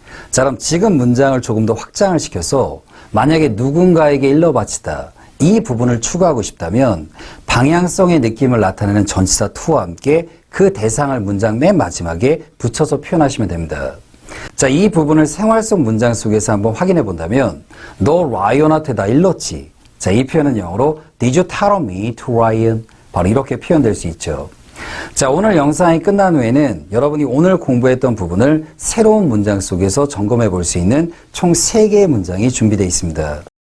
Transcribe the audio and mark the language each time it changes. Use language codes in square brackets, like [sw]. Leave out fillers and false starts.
[ko] 자, 그럼 지금 문장을 조금 더 확장을 시켜서 만약에 누군가에게 일러 바치다, 이 부분을 추가하고 싶다면 방향성의 느낌을 나타내는 전치사 to와 함께 그 대상을 문장 맨 마지막에 붙여서 표현하시면 됩니다. 자, 이 부분을 생활 속 문장 속에서 한번 확인해 본다면 너 라이언한테 나 일렀지. 자, 이 표현은 영어로 [en] Did you tell me to Ryan? [ko] 바로 이렇게 표현될 수 있죠. 자, 오늘 영상이 끝난 후에는 여러분이 오늘 공부했던 부분을 새로운 문장 속에서 점검해 볼 수 있는 총 3개의 문장이 준비되어 있습니다.